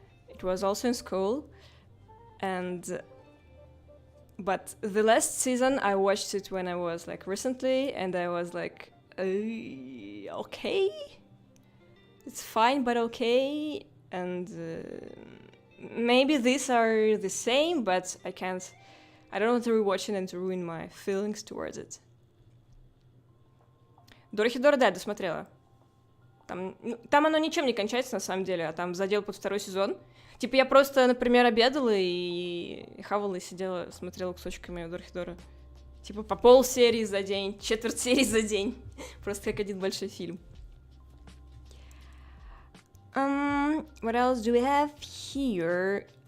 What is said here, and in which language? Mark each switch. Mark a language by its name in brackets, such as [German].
[English] It was also in school, but the last season I watched it when I was like recently, and I was like, okay, it's fine, but okay. And maybe these are the same, but I don't want to rewatch it and to ruin my feelings towards it. [Russian] Дорохидора, да, досмотрела. Там оно ничем не кончается, на самом деле, а там задел под 2 сезон. Типа я просто, например, обедала и хавала, и сидела, смотрела кусочками Дорохидора. Типа по полсерии за день, четверть серии за день. Просто как один большой фильм. [English] What else do we have here?